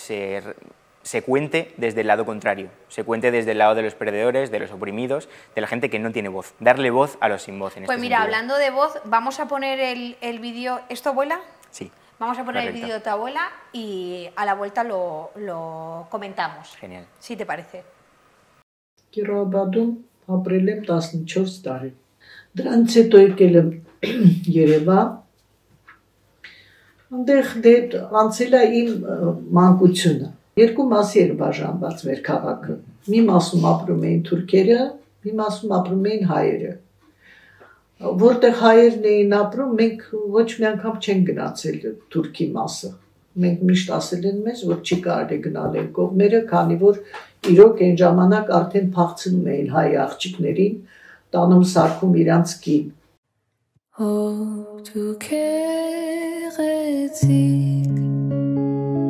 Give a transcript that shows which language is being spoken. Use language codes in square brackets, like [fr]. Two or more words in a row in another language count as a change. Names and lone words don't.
[es] cuente desde el lado contrario, se cuente desde el lado de los perdedores, de los oprimidos, de la gente que no tiene voz, darle voz a los sin voz. Pues mira, hablando de voz, vamos a poner el vídeo. ¿Es tu abuela? Sí. Vamos a poner el vídeo de tu abuela y a la vuelta lo comentamos. Genial. Si te parece. [hy] Կիրոաբադում ապրել եմ 14 տարի։ Դրանից հետո եկել եմ Երևան։ Այնտեղ անցել է իմ մանկությունը։ Երկու մասի էր բաժանված մեր քաղաքը։ Մի մասում ապրում էին թուրքերը, մի մասում ապրում էին հայերը։ Որտեղ հայերն էին ապրում, մենք ոչ մի անգամ չենք գնացել Թուրքի մասը։ Մենք միշտ ասել են մեզ, որ չի կարելի գնալ այն կողմերը, քանի որ իրոք այն ժամանակ արդեն փախցնում էին հայ աղջիկներին, տանում սարքում իրանց կին։ Հո դու քեղեցիկ